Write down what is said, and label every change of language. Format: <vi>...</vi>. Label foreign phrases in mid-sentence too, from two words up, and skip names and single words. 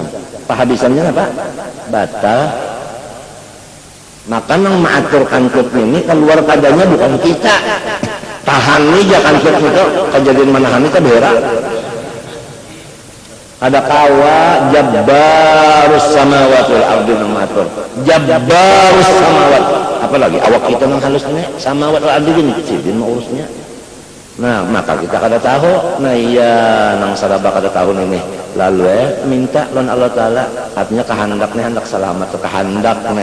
<bjn>Pahabisannya apa? Batal. Maka nang maatur kantut ini keluar padanya bukan kita. Tahan nih ya kantut itu kejadian manahan itu berak. Ada kawa</bjn> <ar>جبار السماوات والأرض</ar> <bjn>nang maatur.</bjn> <ar>جبار السماوات.</ar> <bjn>Apalagi awak kita nang halusnya</bjn> <ar>السماوات والأرض</ar> <bjn>gini sidin mau urusnya. Nah, maka kita kada tahu. Nah iya nang saraba kada tahu ini. Lalu minta lawan Allah taala artinya kehendak nih hendak selamat atau kehendak nih.</bjn>